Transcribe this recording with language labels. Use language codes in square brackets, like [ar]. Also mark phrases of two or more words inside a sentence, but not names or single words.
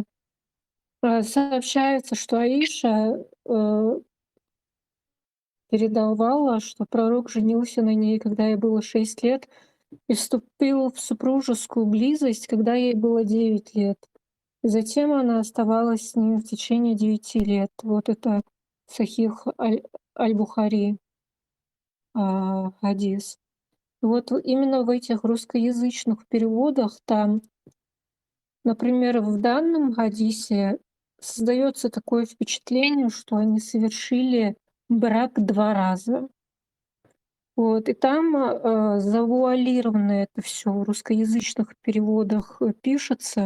[ru] Сообщается, что Аиша передавала, что пророк женился на ней, когда ей было 6 лет, и вступил в супружескую близость, когда ей было 9 лет. И затем она оставалась с ним в течение 9 лет. Вот это Сахих аль-Бухари хадис. Вот именно в этих русскоязычных переводах там, например, в данном хадисе создается такое впечатление, что они совершили брак 2 раза. Вот, и там завуалировано это все в русскоязычных переводах пишется.